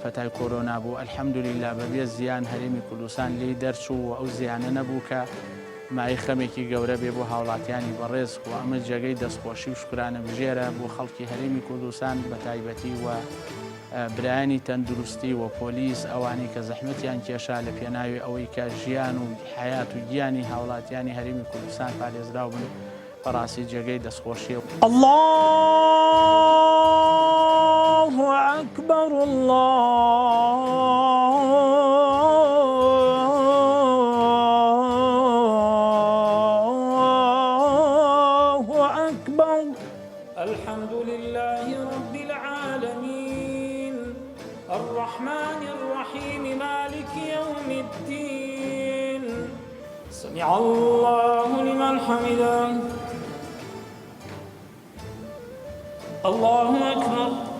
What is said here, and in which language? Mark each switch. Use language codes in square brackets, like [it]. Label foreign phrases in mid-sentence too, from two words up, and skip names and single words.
[ckb] پەتای کۆرۆنا بوو ئەلحەمدوللیلا بەبێ زیان هەرێمی کوردستان لێی دەرچوو و ئەو زیانە نەبوو کە مای خەمێکی گەورە بێ بۆ هاوڵاتیانی بەڕێز و ئەمە جێگەی دەستخۆشی و شکرانە بژێرە بۆ خەڵکی هەرێمی کوردستان بە تایبەتی و برایانی تەندروستی و پۆلیس ئەوانی کە زەحمەتیان کێشا لە پێناوی ئەوەی کە ژیان و حیات و گیانی هاوڵاتیانی هەرێمی کوردستان پارێزراو بن بەڕاستی جێگەی دەستخۆشیە [ar] الله أكبر الله أكبر الحمد لله رب العالمين الرحمن الرحيم مالك يوم الدين سمع الله لمن حمده الله أكبر